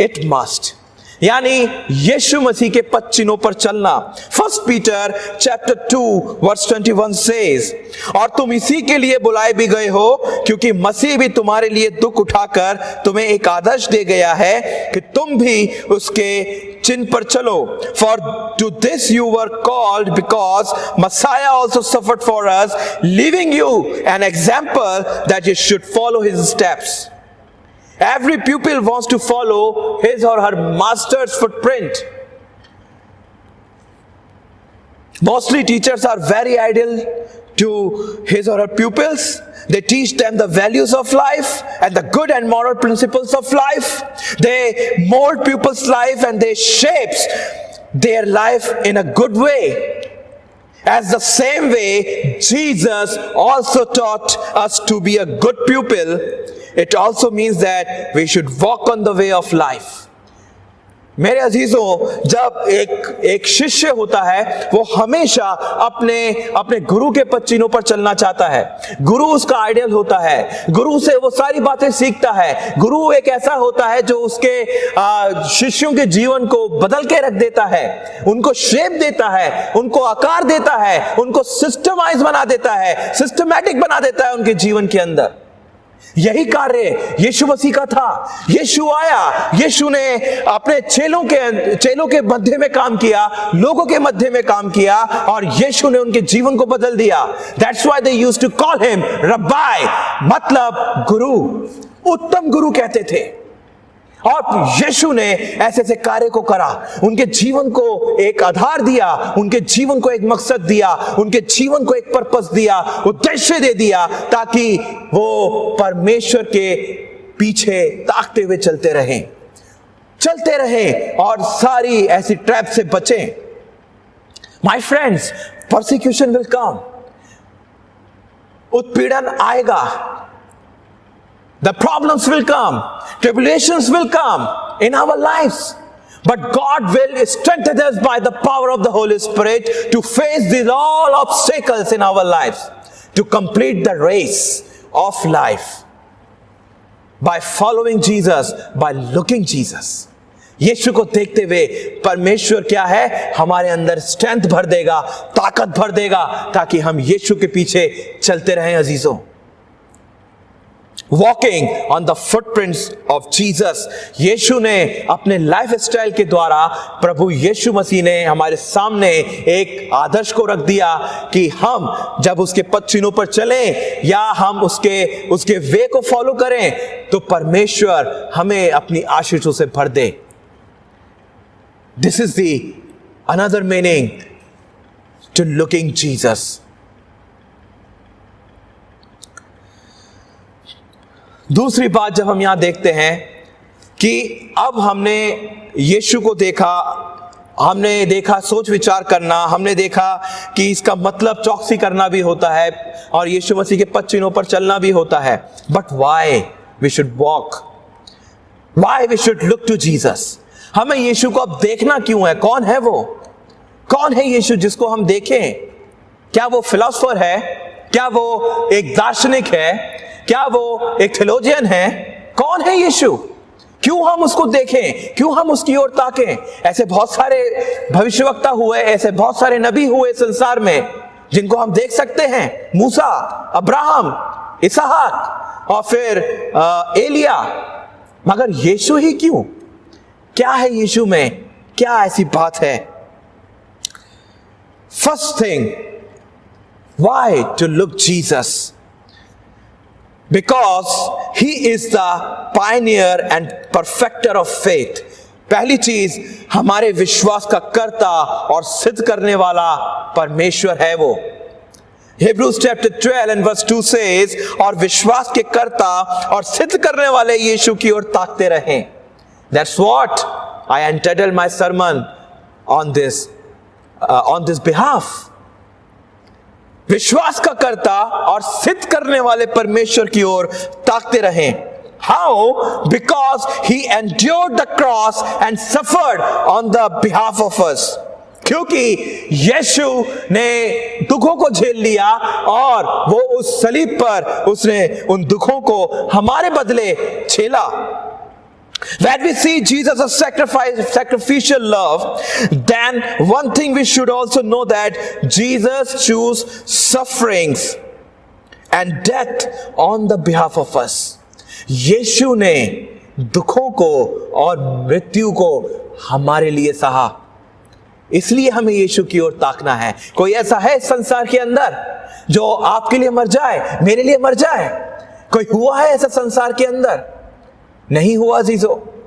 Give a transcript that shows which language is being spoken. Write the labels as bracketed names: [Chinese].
[English] it must, [Hindi] यानी यीशु मसीह के पद चिन्हों पर चलना। [English] 1 Peter chapter 2 verse 21 says, [Hindi] और तुम इसी के लिए बुलाए भी गए हो क्योंकि मसीह भी तुम्हारे लिए दुख उठाकर तुम्हें एक आदर्श दे गया है कि तुम भी उसके चिन्ह पर चलो। [English] For to this you were called, because Messiah also suffered for us, leaving you an example that you should follow his steps. Every pupil wants to follow his or her master's footprint. Mostly teachers are very ideal to his or her pupils. They teach them the values of life and the good and moral principles of life. They mold pupils' life and they shapes their life in a good way. As the same way Jesus also taught us to be a good pupil, it also means that we should walk on the way of life. [Hindi] मेरे अजीजों, जब एक शिष्य होता है वो हमेशा अपने गुरु के पद चिन्हों पर चलना चाहता है। गुरु उसका आइडियल होता है, गुरु से वो सारी बातें सीखता है। गुरु एक ऐसा होता है जो उसके शिष्यों के जीवन को बदल के रख देता है, उनको शेप देता है, उनको आकार देता है, उनको सिस्टमाइज बना देता है, सिस्टमैटिक बना देता है उनके जीवन के अंदर। यही कार्य यीशु मसीह का था। यीशु आया, यीशु ने अपने चेलों के मध्य में काम किया, लोगों के मध्य में काम किया, और यीशु ने उनके जीवन को बदल दिया। [English] That's why they used to call him Rabbi, [Hindi] मतलब गुरु, उत्तम गुरु कहते थे। और यीशु ने ऐसे ऐसे कार्य को करा, उनके जीवन को एक आधार दिया, उनके जीवन को एक मकसद दिया, उनके जीवन को एक पर्पस दिया, उद्देश्य दे दिया, ताकि वो परमेश्वर के पीछे ताकते हुए चलते रहें और सारी ऐसी ट्रैप से बचें। [English] my friends, persecution will come, [Hindi] उत्पीड़न आएगा, [English] the problems will come, tribulations will come in our lives, but God will strengthen us by the power of the Holy Spirit to face these all obstacles in our lives, to complete the race of life by following Jesus, by looking Jesus. [Hindi] यीशु को देखते हुए परमेश्वर क्या है, हमारे अंदर strength भर देगा, ताकत भर देगा, ताकि हम यीशु के पीछे चलते रहें। अजीजों, [English] walking on the footprints of Jesus, [Hindi] यीशु ने अपने लाइफ स्टाइल के द्वारा, प्रभु यीशु मसीह ने हमारे सामने एक आदर्श को रख दिया कि हम जब उसके पद चिन्हों पर चलें या हम उसके वे को फॉलो करें तो परमेश्वर हमें अपनी आशीषों से भर दे। [English] This is the another meaning to looking Jesus. [Hindi] दूसरी बात जब हम यहां देखते हैं कि अब हमने यीशु को देखा, हमने देखा सोच विचार करना, हमने देखा कि इसका मतलब चौकसी करना भी होता है और यीशु मसीह के पद चिन्हों पर चलना भी होता है। [English] But why we should walk, why we should look to Jesus? [Hindi] हमें यीशु को अब देखना क्यों है? कौन है वो? कौन है यीशु जिसको हम देखें? क्या वो फिलोसोफर है? क्या वो एक दार्शनिक है? क्या वो एक थियोलॉजियन है? कौन है यीशु? क्यों हम उसको देखें? क्यों हम उसकी ओर ताकें? ऐसे बहुत सारे भविष्यवक्ता हुए, ऐसे बहुत सारे नबी हुए संसार में जिनको हम देख सकते हैं, मूसा, अब्राहम, इसहाक और फिर एलिया, मगर यीशु ही क्यों? क्या है यीशु में? क्या ऐसी बात है? [English] First thing, why to look Jesus? Because he is the pioneer and perfecter of faith. [Hindi] पहली चीज, हमारे विश्वास का कर्ता और सिद्ध करने वाला परमेश्वर है वो। [English] Hebrews chapter 12 and verse 2 says, [Hindi] और विश्वास के कर्ता और सिद्ध करने वाले यीशु की ओर ताकते रहें। [English] That's what I entitled my sermon on this behalf. [Hindi] विश्वास का कर्ता और सिद्ध करने वाले परमेश्वर की ओर ताकते रहें। [English] How? Because he endured the cross and suffered on the behalf of us. [Hindi] क्योंकि यीशु ने दुखों को झेल लिया और वो उस सलीब पर उसने उन दुखों को हमारे बदले झेला। [English] When we see Jesus' sacrificial love, then one thing we should also know that Jesus chose sufferings and death on the behalf of us. [Hindi] यीशु ने दुखों को और मृत्यु को हमारे लिए सहा, इसलिए हमें यीशु की ओर ताकना है। कोई ऐसा है इस संसार के अंदर जो आपके लिए मर जाए, मेरे लिए मर जाए? कोई हुआ है ऐसा संसार के अंदर? नहीं हुआ अजीजों।